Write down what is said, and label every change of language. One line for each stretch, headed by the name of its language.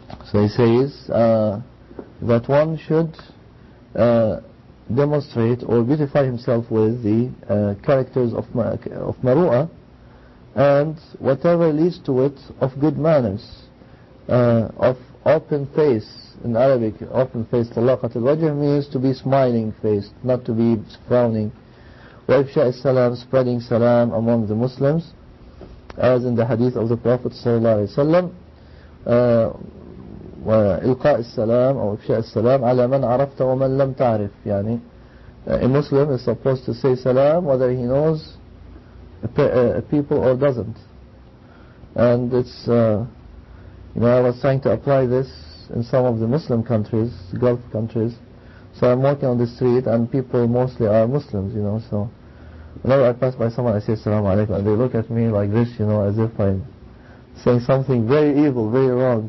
English: So he says that one should demonstrate or beautify himself with the characters of maru'ah and whatever leads to it of good manners, of open face. In Arabic, open face, talaqat al-wajh, means to be smiling faced, not to be frowning.
Arabic: وإفشاء السلام,
English: spreading salam among the Muslims, as in the hadith of the Prophet sallallahu alaihi wasallam.
Arabic: وإلقاء السلام أو إفشاء السلام على من عرفت ومن لم تعرف.
English: يعني a Muslim is supposed to say salam whether he knows people or doesn't. And it's I was trying to apply this in some of the Muslim countries, Gulf countries. So I'm walking on the street and people mostly are Muslims, so whenever I pass by someone I say Assalamu alaikum and they look at me like this, as if I'm saying something very evil, very wrong.